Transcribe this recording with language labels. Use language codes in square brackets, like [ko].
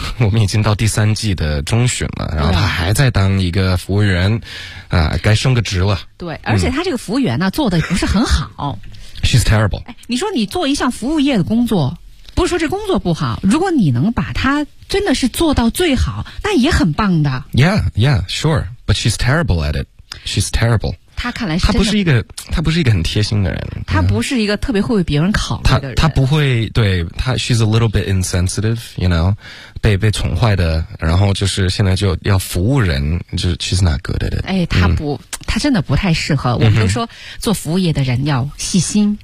[zh] 我们已经到第三季的中旬了，然后他还在当一个服务员啊，该升个职了。对，而且他这个服务员呢、嗯、做的不是很好。 [en] She's terrible.、 [zh] 哎、你说你做一项服务业的工作，不是说这工作不好，如果你能把它真的是做到最好，那也很棒的。 [en] Yeah, yeah, sure. But she's terrible at it. She's terrible. [zh] 他看来是真的他不是一个很贴心的人，他不是一个特别会为别人考虑的人，他不会，对，他 [en] she's a little bit insensitive, you know, [zh] 被宠坏的，然后就是现在就要服务人，就 [en] she's not good at it, [zh] 哎，他不、嗯、他真的不太适合，我们都说做服务业的人要细心，